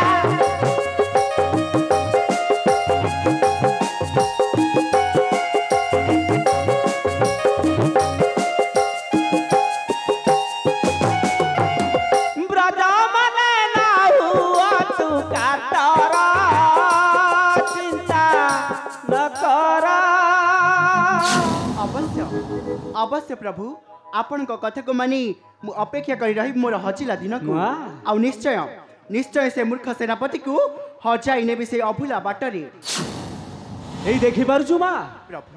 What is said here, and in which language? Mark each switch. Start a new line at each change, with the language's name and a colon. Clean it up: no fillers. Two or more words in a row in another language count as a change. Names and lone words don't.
Odia: ବ୍ରଜ ମାନେ ନା ହୁଆ ତୁ କାତର ଚିନ୍ତା ନ କର। ଅବଶ୍ୟ ଅବଶ୍ୟ ପ୍ରଭୁ, ଆପଣଙ୍କ କଥାକୁ ମାନି ମୁଁ ଅପେକ୍ଷା କରି ରହିବି ମୋର ହଜିଲା ଦିନକୁ। ଆଉ ନିଶ୍ଚୟ ନିଶ୍ଚୟ ସେ ମୂର୍ଖ ସେନାପତିକୁ ହଜାଇ ନେବି ସେ ଅଭୁଲା ବାଟରେ। এই ଦେଖିପାରୁଛୁ ମା? ପ୍ରଭୁ